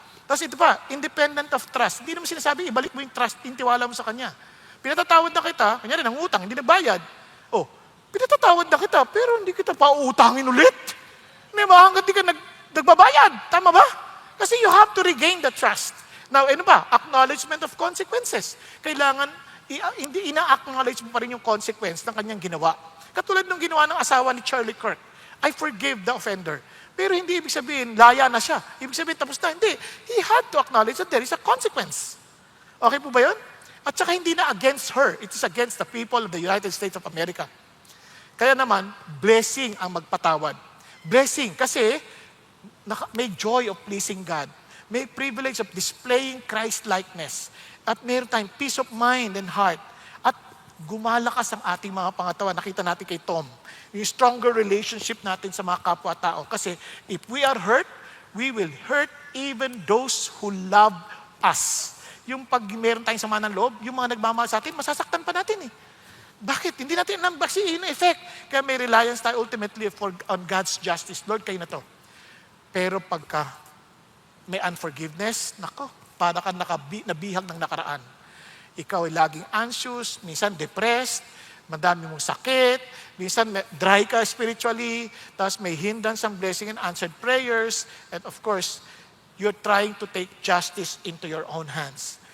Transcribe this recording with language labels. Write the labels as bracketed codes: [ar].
[tl] Tapos ito pa, independent of trust. Hindi naman sinasabi, ibalik mo yung trust, yung tiwala mo sa kanya. Pinatatawad na kita, kanya rin ang utang, hindi nagbayad. Oh, pinatatawad na kita, pero hindi kita pautangin ulit. Diba? Hanggang di ka nagbabayad. Tama ba? Kasi [en] you have to regain the trust. [tl] Now, ano ba? Acknowledgement of consequences. Kailangan, hindi ina-acknowledge mo pa rin yung consequence ng kanyang ginawa. Katulad ng ginawa ng asawa ni Charlie Kirk. [en] I forgive the offender. [tl] Pero hindi ibig sabihin, laya na siya. Ibig sabihin, tapos na. Hindi. [en] He had to acknowledge that there is a consequence. Okay po ba yun? [tl] At saka hindi na [en] against her. It is against the people of the United States of America. [tl] Kaya naman, blessing ang magpatawad. [en] Blessing. [tl] Kasi may [en] joy of pleasing God. May privilege of displaying Christ-likeness. [tl] At meron tayong [en] peace of mind and heart. [tl] At gumalakas ang ating mga pangatawan. Nakita natin kay Tom. Yung [en] stronger relationship [tl] natin sa mga kapwa-tao. Kasi [en] if we are hurt, we will hurt even those who love us. [tl] Yung pag meron tayong sama ng loob, yung mga nagmamahal sa atin, masasaktan pa natin eh. Bakit? Hindi natin alam baksiin na effect. Kaya may reliance tayo ultimately on God's justice. Lord, kayo na to. Pero pagka may unforgiveness, nako, para ka nabihag ng nakaraan. Ikaw ay laging [en] anxious, minsan depressed, madami mong sakit, minsan dry ka spiritually, tapos may hindrance ang blessing and answered prayers, and of course, you're trying to take justice into your own hands.